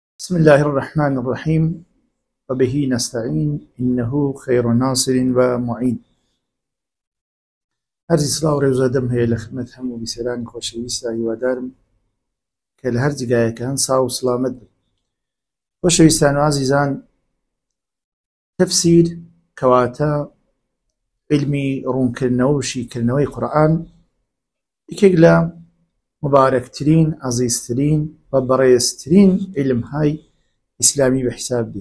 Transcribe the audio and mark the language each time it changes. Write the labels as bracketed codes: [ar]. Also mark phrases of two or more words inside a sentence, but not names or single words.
[ar] بسم الله الرحمن الرحيم وبه نستعين إنه خير ناصر ومعين. [ckb] هەرزی سڵاو و ڕێوزادەم هەیە لە خزمەت هەموو بیسەرانی خۆشەویستە هیوادارم کە لە هەر جگایەکە هەن ساو و سڵامەت بن. خۆشەویستان و عزیزان، تەفسیر کەواتە علمی ڕوونکردنەوە و شیکردنەوەی قورئان یەکێک لە مبارەکترین، عەزیزترین و بەڕێزترین علمهای ئیسلامی بە حیساب دێ.